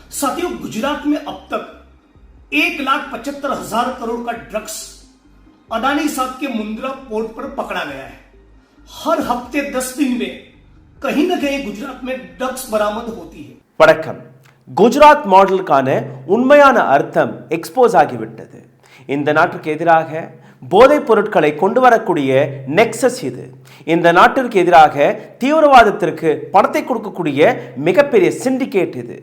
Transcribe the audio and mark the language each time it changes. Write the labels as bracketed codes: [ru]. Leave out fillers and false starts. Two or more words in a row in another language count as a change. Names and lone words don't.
[hi] साथियों, गुजरात में अब तक 1,75,000 करोड़ का ड्रग्स अदानी साहब के मुंद्रा पोर्ट पर पकड़ा गया है। हर हफ्ते 10 दिन में कहीं ना कहीं गुजरात में ड्रग्स बरामद होती है। [ta] வணக்கம். குஜராத் மாடலுக்கான உண்மையான அர்த்தம் எக்ஸ்போஸ் ஆகிவிட்டது. இந்த நாட்டுக்கு எதிராக போதைப் பொருட்களை கொண்டு வரக்கூடிய நெக்ஸஸ் இது. இந்த நாட்டிற்கு எதிராக தீவிரவாதத்திற்கு பணத்தை கொடுக்கக்கூடிய மிகப்பெரிய சிண்டிகேட் இது.